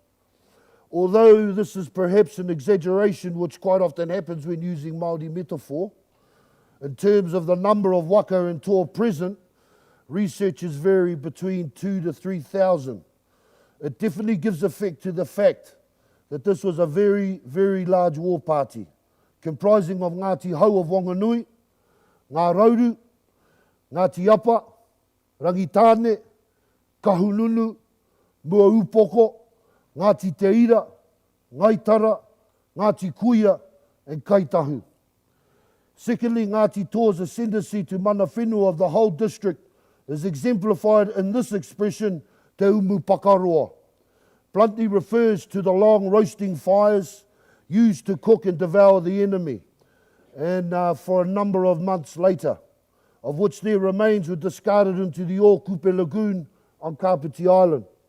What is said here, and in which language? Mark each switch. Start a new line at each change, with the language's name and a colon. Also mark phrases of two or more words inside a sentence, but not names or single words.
English: Although this is perhaps an exaggeration, which quite often happens when using Māori metaphor, in terms of the number of waka and toa present, researchers vary between 2,000 to 3,000. It definitely gives effect to the fact that this was a very, very large war party, comprising of Ngāti Hau of Wanganui, Ngā Rauru, Ngāti Apa, Rangitāne, Kahununu, Mua Upoko, Ngāti Te Ira, Ngaitara, Ngāti Kuia, and Kaitahu. Secondly, Ngāti Toa's ascendancy to
Māori: mana whenua
English: of the whole district is exemplified in this expression,
Māori: Te Umu Pakaroa.
English: Bluntly refers to the long roasting fires used to cook and devour the enemy, and for a number of months later, of which their remains were discarded into the Ōkupe Lagoon on Kapiti Island.